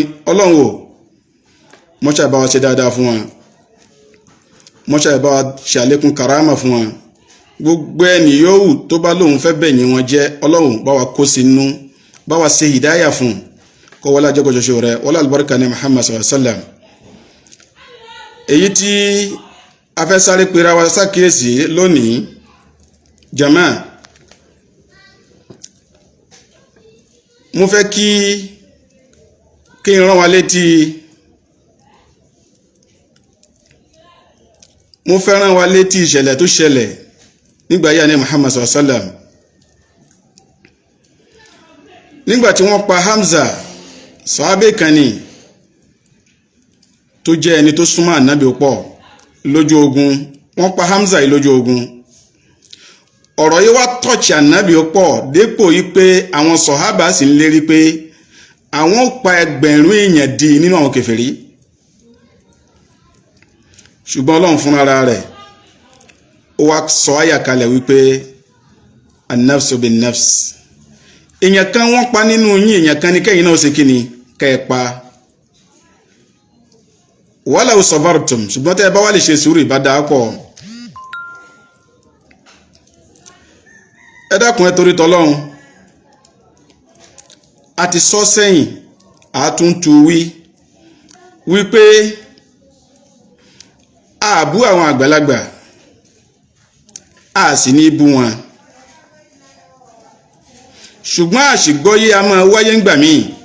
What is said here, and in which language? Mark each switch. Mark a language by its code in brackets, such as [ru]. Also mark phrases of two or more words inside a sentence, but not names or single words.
[yo] Ọlọ́run wò mọ́ṣà bá wa ṣe dáadáa fún wọn, mọ́ṣà bá wa ṣàlékún karama fún wọn. Gbogbo ẹni yòówù tó bá lóun fẹ́ bẹ̀ ni wọ́n jẹ́, Ọlọ́run bá wa kó sínú, bá wa ṣe hìdáyà fún kó wọlá jẹ́ kọjọ́ṣọ́ rẹ̀ wọlá albarka ní [ar] محمد صلى الله عليه وسلم. [yo] Èyí tí a fẹ́ sáré pera wa sákìyèsí lónìí jama, mo fẹ́ kí n rán wa létí, mo fẹ́ rán wa létí ìṣẹ̀lẹ̀ tó ṣẹlẹ̀ nígbà yà ní [ar] محمد صلى الله عليه وسلم. [yo] Nígbà tí wọ́n pa Hamza, sàhábé kan ni tó jẹ́ ẹni tó súnmọ́ ànábì pọ̀ lójú ogun. Wọ́n pa Hamza yìí lójú ogun. Ọ̀rọ̀ yìí wá tọ́ọ̀chì ànábì pọ̀ dépò yìí pé àwọn sàhábà sì ń lérí pé àwọn pa ẹgbẹ̀rún èèyàn di nínú àwọn kèfèrí. Ṣùgbọ́n Ọlọ́run fúnra rẹ̀ ó wá sọ àyà kalẹ̀ wípé [ar] النفس بالنفس. [yo] Èèyàn kan wọ́n pa nínú yín, èèyàn kan ní kẹ́yìn náà ó ṣe kíni kẹ́ ẹ pa. [ar] ولو صبرتم, [yo] ṣùgbọ́n tẹ́ ẹ bá wà lè ṣe sùúrù ìbá dáa pọ̀. Ẹ dákun ẹ torí tọlọ́run, a ti sọ sẹ́yìn àtúntù wípé àbú àwọn àgbàlagbà a sì ní bú wọn, ṣùgbọ́n àṣìgbọ́yé a máa wáyé ńgbà míì.